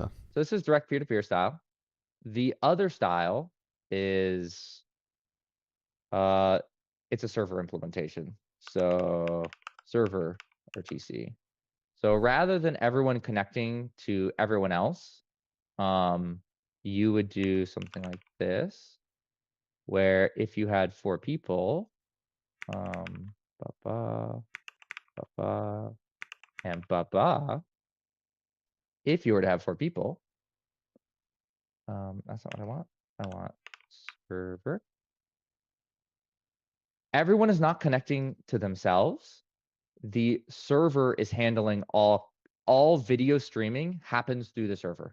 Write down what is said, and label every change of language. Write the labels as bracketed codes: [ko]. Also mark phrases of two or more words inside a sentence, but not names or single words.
[en] So this is direct peer-to-peer style. The other style is it's a server implementation. So server RTC. So rather than everyone connecting to everyone else, you would do something like this, where if you had 4 people, ba ba ba ba and ba ba, if you were to have 4 people, that's not what I want. I want server. Everyone is not connecting to themselves. The server is handling all video streaming happens through the server.